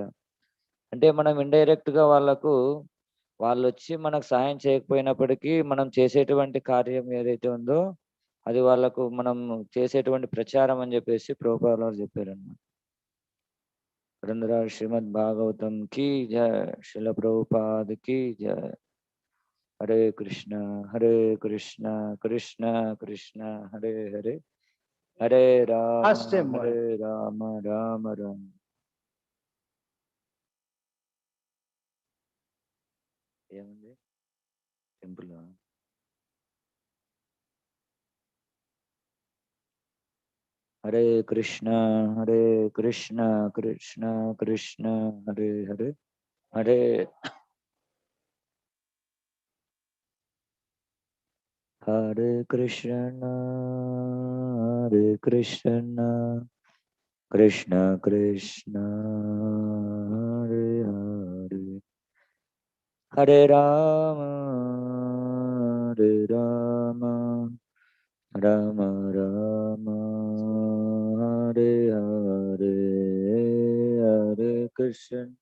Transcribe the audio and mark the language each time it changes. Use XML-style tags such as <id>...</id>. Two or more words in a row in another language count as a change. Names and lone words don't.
<te>అంటే మనం ఇండైరెక్ట్ గా వాళ్ళు వచ్చి మనకు సహాయం చేయకపోయినప్పటికీ మనం చేసేటువంటి కార్యం ఏదైతే ఉందో అది వాళ్ళకు మనం చేసేటువంటి ప్రచారం అని చెప్పేసి ప్రభుపాదుల వారు చెప్పారనమాట. గ్రంథరాజ్ శ్రీమద్ భాగవతం కి జయ, శిల ప్రభుపాద్ కి జయ. హరే కృష్ణ కృష్ణ కృష్ణ హరే హరే, హరే రామ</te> <en>Ask him why.</en> <te>హరే రామ రామ రామ. ఏముంది టెంపుల్? హరే కృష్ణ కృష్ణ కృష్ణ హరే హరే, హరే హరే కృష్ణ కృష్ణ కృష్ణ హరే హరే, హరే రామ రామ రామ రామ హరే హరే, హరే కృష్ణ</te>